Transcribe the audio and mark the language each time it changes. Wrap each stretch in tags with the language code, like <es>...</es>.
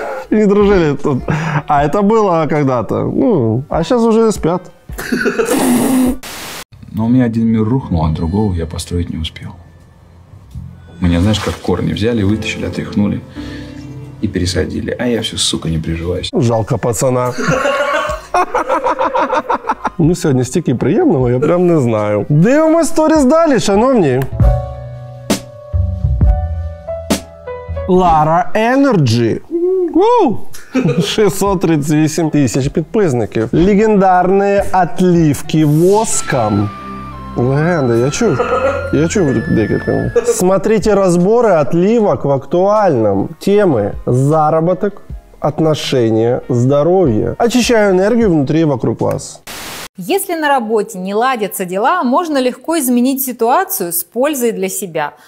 <ru>Не дружили тут. А это было когда-то. Ну, а сейчас уже спят. Но у меня один мир рухнул, а другого я построить не успел. Меня, знаешь, как корни взяли, вытащили, отряхнули и пересадили. А я все, сука, не приживаюсь. Жалко пацана.</ru> <uk>Ну, сьогодні стільки приємного, я прям не знаю. Дивимось сторіс далі, шановні. Лара Energy. 638 тисяч підписників. Легендарні</uk> <ru>отливки воском.</ru> <uk>Легенда, я чув декілька.</uk> <ru>Смотрите разборы отливок в актуальном. Темы: заработок, отношения, здоровье. Очищаю энергию внутри и вокруг вас. Если на работе не ладятся дела, можно легко изменить ситуацию с пользой для себя.</ru>